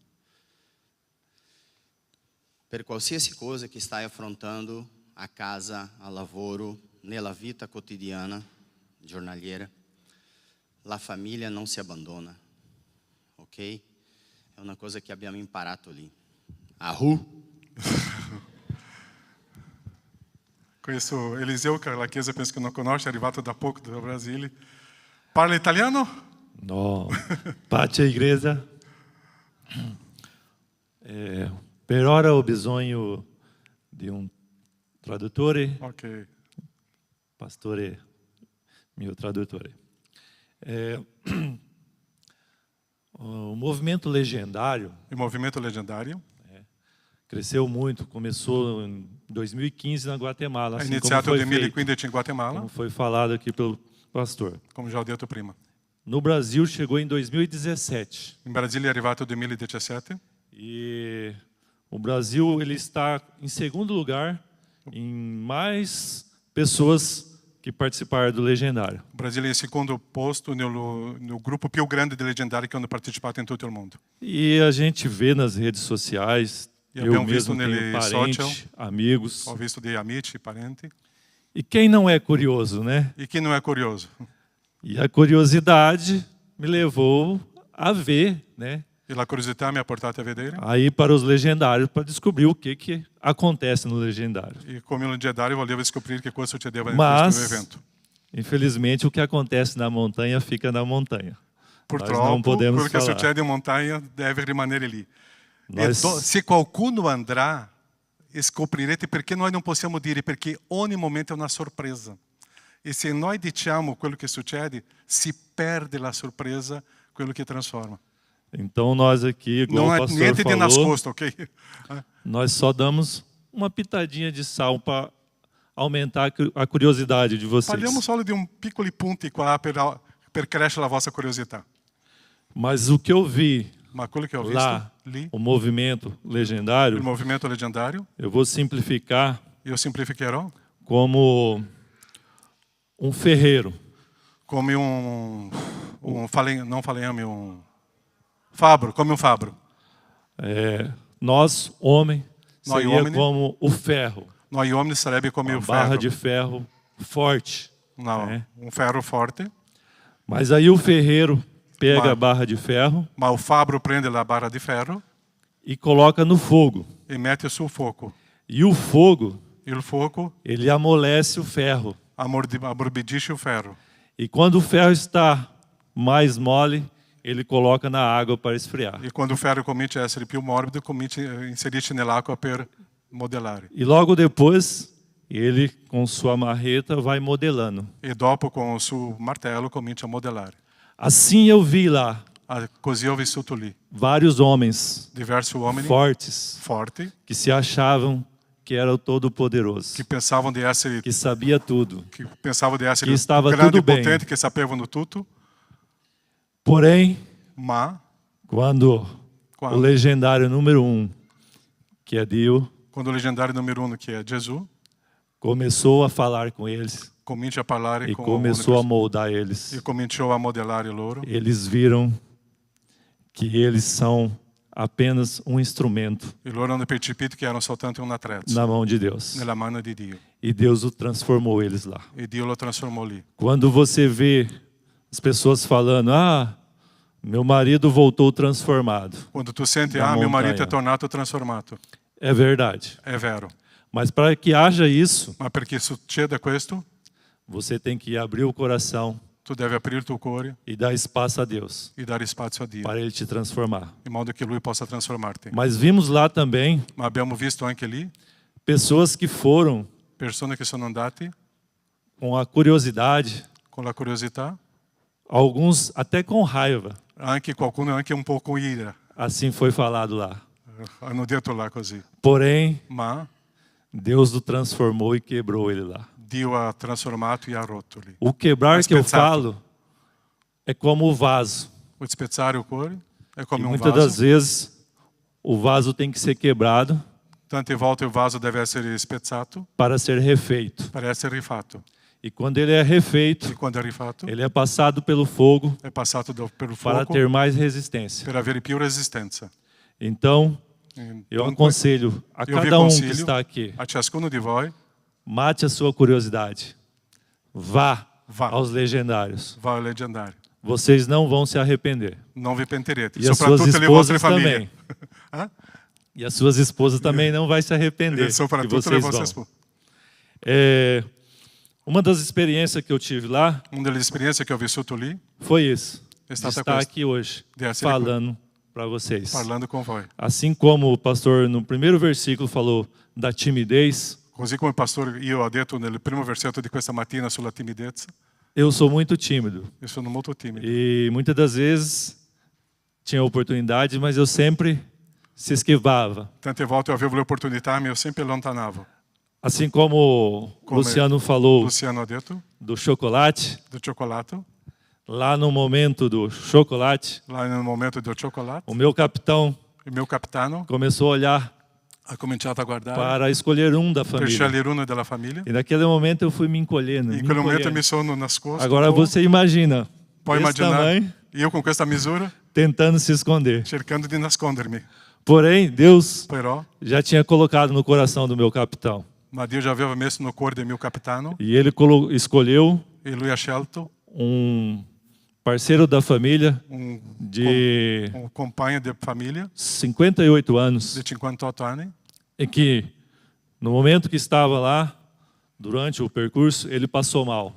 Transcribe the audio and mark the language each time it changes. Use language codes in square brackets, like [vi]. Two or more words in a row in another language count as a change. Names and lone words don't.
[it] Per qualsiasi cosa che stai affrontando a casa, a lavoro, nella vita quotidiana, giornaliera, la famiglia non si abbandona, ok? È una cosa che abbiamo imparato lì. Ahu! [pt] Conheço Eliseu, [it] che la Chiesa penso che non conosce, è arrivato da poco dal Brasile. Parla italiano? [pt] No, pace igreja. [it] Per ora ho bisogno di un traduttore, Ok. pastore, mio traduttore. [pt] O movimento legendário [it] Il movimento leggendario [pt] cresceu muito, começou em 2015 na Guatemala, [it] è [pt] assim como [it] iniziato [pt] foi [it] nel [pt] feito, [it] 2015 in Guatemala, [pt] como foi falado aqui pelo pastor. [it] come già ho detto prima. [pt] No Brasil chegou em 2017 [it] In Brasile è arrivato nel 2017 [pt] e o Brasil ele está em segundo lugar em mais pessoas que participaram do Legendário. [it] il Brasile è in secondo posto nel gruppo più grande di leggendari che hanno partecipato in tutto il mondo. [pt] E a gente vê nas redes sociais, [it] E [pt] eu [it] abbiamo visto [pt] mesmo tenho [it] nelle [pt] parentes, [it] social. [pt] amigos. [it] Ho visto dei amici, parenti. [pt] E quem não é curioso, né? [it] E chi non è curioso? [pt] E a curiosidade me levou a ver, né? [it] E la curiosità mi ha portato a vedere. [pt] A ir para os legendários para descobrir o que acontece no legendário. [it] E come un leggendario volevo scoprire che cosa succedeva in [pt] Mas, [it] questo evento. [pt] infelizmente, o que acontece na montanha fica na montanha. Nós não [it] Purtroppo, [pt] podemos [it] quello che [pt] falar. [it] succede in montagna deve rimanere lì. [pt] Nós- [it] Se qualcuno andrà, scoprirete perché noi non possiamo dire, perché ogni momento è una sorpresa. E se noi diciamo quello che succede, si perde la sorpresa, quello che trasforma. [pt] Então nós aqui, igual [it] Non [pt] o [it] è [pt] pastor [it] niente di [pt] falou, [it] nascosto, ok? [pt] nós só damos uma pitadinha de sal para aumentar a curiosidade de vocês. [it] Parliamo solo di un piccoli punti qua per crescere la vostra curiosità. [pt] Mas o que eu vi [it] Ma quello che ho visto [pt] lá, [it] lì, [pt] o movimento [it] il [pt] legendário, [it] movimento leggendario, [pt] eu vou simplificar [it] io semplificherò, [pt] como um ferreiro. [it] come non faleame, un fabbro, come un fabbro. [pt] Nós, homem, Nós, seria homem, como o ferro, [it] Noi uomini sarebbe come [pt] uma [it] un [pt] barra [it] ferro, [pt] de ferro forte. [it] no, [pt] né? [it] un ferro forte, [pt] Mas aí o ferreiro pega Mas- a barra de ferro [it] ma il fabbro prende la barra di ferro [pt] e coloca no fogo. [it] e mette sul fuoco. [pt] E o fogo, [it] Il fuoco [pt] ele amolece o ferro. [it] ammorbidisce il ferro. [pt] E quando o ferro está mais mole, ele coloca na água para esfriar. [it] E quando il ferro comincia a essere più morbido, inserisce nell'acqua per modellare. [pt] E logo depois, ele, com sua marreta, vai modelando. [it] E dopo con il suo martello comincia a modellare. [pt] Assim eu vi lá [it] Così ho vissuto lì [pt] vários homens [it] diversi uomini [pt] fortes [it] forti [pt] que se achavam que era o Todo-Poderoso, [it] che pensavano di essere [pt] que sabia tudo. que Que estava [it] grandi [pt] tudo bem. [it] potenti che sapevano tutto, [pt] Porém, [it] ma [pt] quando o legendário número 1, que é Dio, [it] quando il leggendario numero 1, che è Gesù, [pt] começou a falar com eles [it] comincia a parlare [pt] e [it] con [pt] começou a [it] ogni persona, [pt] moldar eles, [it] e cominciò a modellare loro, [pt] eles viram que eles são apenas um instrumento [it] e loro hanno percepito che erano soltanto un attrezzo [pt] na mão de Deus. [it] nella mano di Dio. [pt] E Deus o transformou eles lá. [it] E Dio lo trasformò lì. [pt] Quando você vê as pessoas falando, meu marido voltou transformado. [it] Quando tu senti, [pt] Da [it] mio [pt] montanha. [it] marito è tornato trasformato, [pt] É verdade. [it] è vero. [pt] Mas para que haja isso, [it] Ma perché succeda questo, [pt] você tem que abrir o coração [it] tu devi aprire il tuo cuore [pt] e dar espaço a Deus [it] e dare spazio a Dio, [pt] para Ele te transformar. [it] in modo che Lui possa trasformarti. [pt] Mas vimos lá também [it] Ma abbiamo visto anche lì [pt] pessoas que foram [it] persone che sono andate [pt] com a curiosidade, [it] con la curiosità, [pt] alguns até com raiva. [it] anche qualcuno anche un po' con ira. [pt] Assim foi falado lá. [it] Hanno detto là così. [pt] Porém, [it] Ma [pt] Deus o transformou e quebrou ele lá. [it] Dio ha trasformato e ha rotto lì. [pt] O quebrar Mas que eu pensado. falo é como o vaso. [it] O spezzare il cuore è [pt] E [it] come un [pt] muitas das [it] vaso. [pt] vezes o vaso tem que ser quebrado [it] Tante volte il vaso deve essere spezzato [pt] para ser refeito. [it] per essere rifatto. [pt] E quando ele é refeito, [it] E quando è rifatto, [pt] ele é passado pelo fogo [it] è passato per il [pt] para [it] fuoco [pt] ter mais resistência. [it] per avere più resistenza. [pt] Então, eu [it] Dunque, [pt] aconselho a eu vi cada um que [it] consiglio [pt] está aqui, [it] a ciascuno di voi, [pt] mate a sua curiosidade. Vá Vá. aos legendários. [it] va al leggendario. [pt] Vocês não vão se arrepender. [it] Non vi pentirete, [pt] E as suas [it] soprattutto le vostre [pt] esposas [it] famiglie. [pt] também. E as suas esposas também não vai se arrepender [it] E [pt] que [it] soprattutto le [pt] vocês [it] vostre [pt] vão. [it] spose. [pt] Uma das experiências que eu tive lá [it] Una delle esperienze che ho vissuto lì [pt] foi isso, [it] è [pt] de [it] stata [pt] estar [it] questa, [pt] aqui hoje [it] de essere [pt] falando para vocês. [it] parlando con voi. [pt] Assim como o pastor no primeiro versículo falou da timidez, [it] Così come il pastore, io ho detto nel primo versetto di questa mattina sulla timidezza, [pt] eu sou muito tímido [it] io sono molto timido. [pt] e muitas das vezes tinha oportunidade, mas eu sempre se esquivava. [it] Tante volte eu avevo le opportunità, ma io sempre allontanavo. [pt] Assim como o Como Luciano falou [it] Luciano ha detto, [pt] do chocolate, [it] del cioccolato. [pt] lá no momento do chocolate, [it] Là nel momento del cioccolato, [pt] o meu capitão [it] il mio capitano [pt] começou a olhar [it] ha cominciato a guardare [pt] para escolher da [it] per [pt] família. [it] scegliere uno della famiglia. [pt] E naquele momento eu fui me encolhendo. [it] In quel momento mi sono nascosto. [pt] Agora [it] un po'. [pt] você imagina, [it] Puoi [pt] desse [it] immaginare, [pt] tamanho, [it] io con questa misura, [pt] tentando se esconder. [it] cercando di nascondermi. [pt] Porém, Deus [it] Però, [pt] já tinha colocado no coração do meu capitão. [it] ma Dio già aveva messo no cuore del mio capitano [pt] E ele escolheu [it] e lui ha scelto [pt] parceiro da família [it] un [pt] de [it] compagno di famiglia [pt] 58 anos, [it] di 58 anni [pt] e que, no momento que estava lá, durante o percurso, ele passou mal.